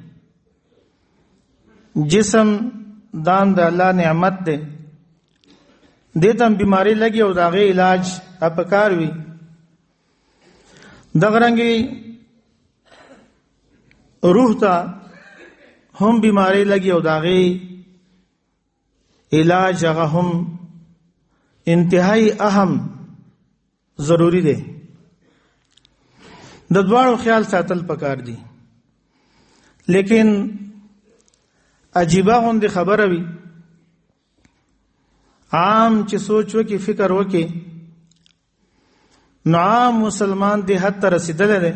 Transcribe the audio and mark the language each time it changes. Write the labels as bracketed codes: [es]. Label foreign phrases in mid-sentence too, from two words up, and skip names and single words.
[ps] جسم دان د الله نعمت دی، دې ته بیماری لګي او داغه علاج پکار وي. دغه رنګي روح ته هم بیماری لګي او داغه علاج هغه هم [ur] انتہائی اہم [ps] ضروری دی. د دواړو خیال ساتل پکار دي. لیکن عجیبه غوندې خبره وي، عام چې سوچ وکي، فکر وکي، نو عام مسلمان دې حد ته رسیدلی دی.